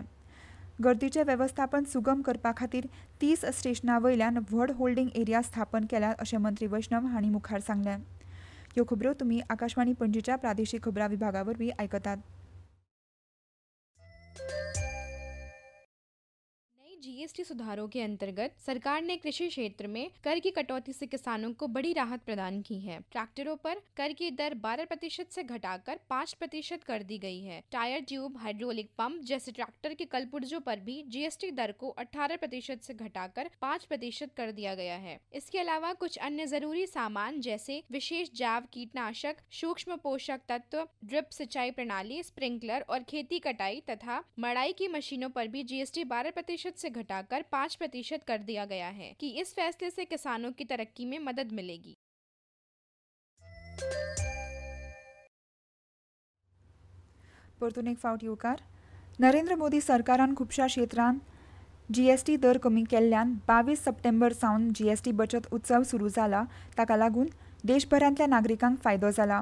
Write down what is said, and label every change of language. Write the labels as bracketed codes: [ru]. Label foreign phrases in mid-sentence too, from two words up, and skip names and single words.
[kok] गर्दीचें वेवस्थापन सुगम करपा खातीर 30 स्टेशनां वयल्यान व्हड [en] holding area [kok] स्थापन केल्यात अशें मंत्री वैष्णव हांणी मुखार सांगलें. ह्यो खबरो तुमी आकाशवाणी पणजीच्या प्रादेशीक खबरां विभागा वरवीं आयकतात. [hi] जीएसटी सुधारों के अंतर्गत सरकार ने कृषि क्षेत्र में कर की कटौती से किसानों को बड़ी राहत प्रदान की है। ट्रैक्टरों पर कर की दर 12% से घटाकर 5% कर दी गई है। टायर, ट्यूब, हाइड्रोलिक पंप जैसे ट्रैक्टर के कलपुर्जों पर भी जीएसटी दर को 18% से घटाकर 5% कर दिया गया है। इसके अलावा कुछ अन्य जरूरी सामान जैसे विशेष जैव कीटनाशक, सूक्ष्म पोषक तत्व, ड्रिप सिंचाई प्रणाली, स्प्रिंकलर और खेती कटाई तथा मड़ाई की मशीनों पर भी जीएसटी 12% से घटाकर 5% कर दिया गया है कि इस फैसले से किसानों की तरक्की में मदद मिलेगी। [kok] परतून एक फावट येवकार नरेंद्र मोदी सरकारान खुबशा क्षेत्रांत जीएसटी दर कमी केल्ल्यान 22 सप्टेंबर सावन जीएसटी बचत उत्सव सुरू जाला। ताका लागून देशभरांतल्या नागरिकांक फायदो जाला।